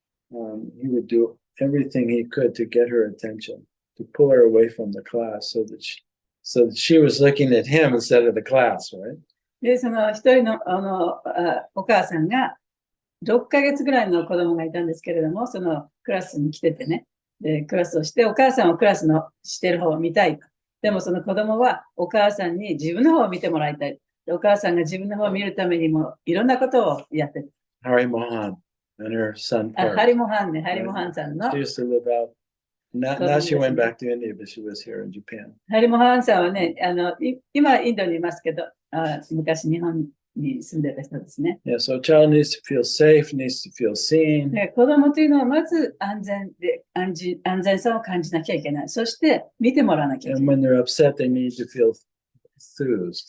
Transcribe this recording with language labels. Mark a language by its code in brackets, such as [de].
[en] he would do everything he could to get her attention, to pull her away from the class so that she was looking at him instead of the class, right? [ja] で、その一人のお母さんが6ヶ月ぐらいの子供がいたんですけれども、そのクラスに来ててね、でクラスをして、お母さんはクラスのしてる方を見たい。でもその子供はお母さんに自分の方を見てもらいたい。でお母さんが自分の方を見るためにもいろんなことをやってる。 [en] Hari Mohan and her son. [ja] ハリモハンね、ハリモハンさんの。 [en] She used to live out. Now she went back to India, but she was here in Japan. [ja] ハリモハンさんはね、今インドにいますけど、昔日本に住んでた人ですね。 [en] Yeah, so a child needs to feel safe, needs to feel seen. [ja] で子供というのはまず安全さを感じなきゃいけない。そして見てもらわなきゃいけ [en] And [ja] ない。 [en] when they're upset, they need to feel soothed,